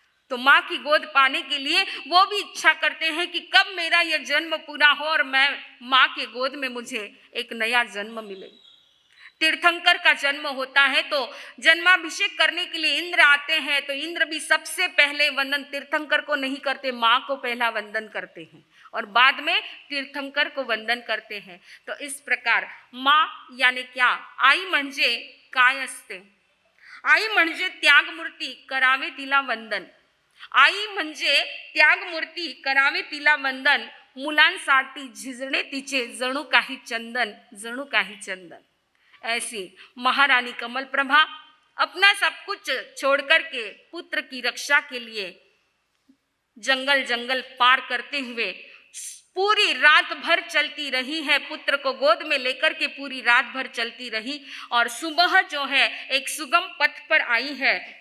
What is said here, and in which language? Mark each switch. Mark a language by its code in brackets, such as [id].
[hi] तो माँ की गोद पाने के लिए वो भी इच्छा करते हैं कि कब मेरा यह जन्म पूरा हो और मैं माँ के गोद में मुझे एक नया जन्म मिले। तीर्थंकर का जन्म होता है तो जन्माभिषेक करने के लिए इंद्र आते हैं, तो इंद्र भी सबसे पहले वंदन तीर्थंकर को नहीं करते, माँ को पहला वंदन करते हैं और बाद में तीर्थंकर को वंदन करते हैं। तो इस प्रकार माँ यानी क्या, [mr] आई म्हणजे काय असते, आई म्हणजे त्यागमूर्ती करावे तिला वंदन, आई म्हणजे त्यागमूर्ती करावे तिला वंदन, मुलांसाठी झिजणे तिचे जणू काही चंदन, जणू काही चंदन। [hi] ऐसी महारानी कमल प्रभा अपना सब कुछ छोड़ करके पुत्र की रक्षा के लिए जंगल जंगल पार करते हुए पूरी रात भर चलती रही है, पुत्र को गोद में लेकर के पूरी रात भर चलती रही और सुबह जो है एक सुगम पथ पर आई है।